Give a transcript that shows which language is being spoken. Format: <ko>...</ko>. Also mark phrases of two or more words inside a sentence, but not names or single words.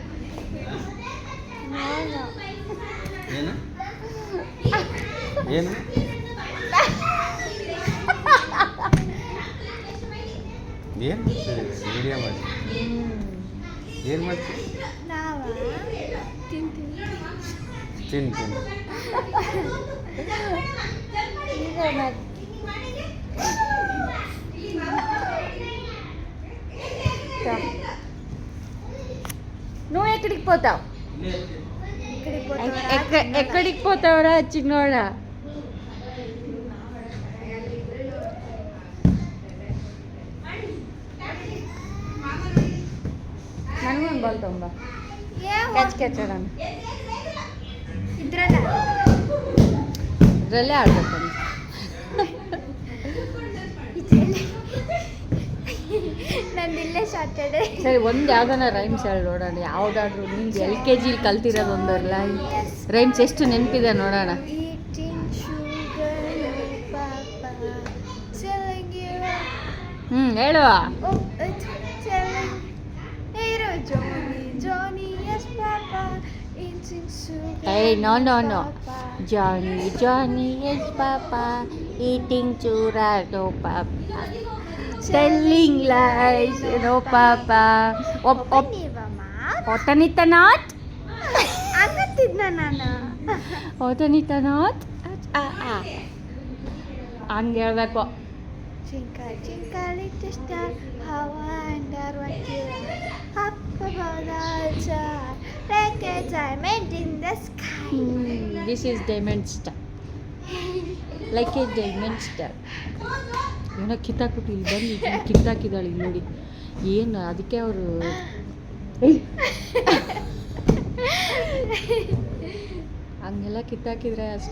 <kn>ಏನು ಏನು ಏನು ವಿಡಿಯೋ ಮಾಡಿ ಏನು ಮಾಡ್ತೀವಿ? ತಿಂತೀನಿ.</kn> <te>నువ్వు ఎక్కడికి పోతావు? ఎక్కడికి పోతావురా చిన్నోడా?</te> <kn>ನನಗೂ ಒಂದು ಬಾಲ್ ತಗೊಂಬ. ಕ್ಯಾಚ್ ಆಡೋಣ. ಇದರಲ್ಲೇ ಆಡ್ಬೇಕು. ನಂದಿಲ್ಲೇ ಸಾಟರ್ಡೆ. ಸರಿ ಒಂದು ಯಾವ್ದಾನ ರೈಮ್ಸ್ ಹೇಳಿ ನೋಡೋಣ. ಯಾವುದಾದ್ರೂ ನಿಮ್ಗೆ LKG ಕಲ್ತಿರೋದು ಒಂದು ರೈಮ್ಸ್ ಎಷ್ಟು ನೆನಪಿದೆ ನೋಡೋಣ. ಹೇಳುವ.</kn> <en>Hey, no. Johnny is Papa, eating churro, Papa, telling lies, no, Papa. Otanita not?</en> <kn>ಅನ್ನತ್ತಿದ್ನ ನಾನು. Otanita not? ಹಂಗೆ ಹೇಳ್ಬೇಕು.</kn> <en>Twinkle, twinkle, little star, how I wonder what you are. Up above the star, like a diamond in the sky. this is diamond star, like a diamond star.</en> <kn>ಏನೋ ಕಿತ್ತಾಕ್ಬಿಟ್ಟು ಇಲ್ಲಿ ಬಂದು ಇದನ್ನ ಕಿತ್ತಾಕಿದ್ದಾಳೆ ಇಲ್ಲಿ ನೋಡಿ. ಏನು ಅದಕ್ಕೆ ಅವರು ಹಂಗೆಲ್ಲ ಕಿತ್ತಾಕಿದ್ರೆ ಅಷ್ಟೇ.</kn>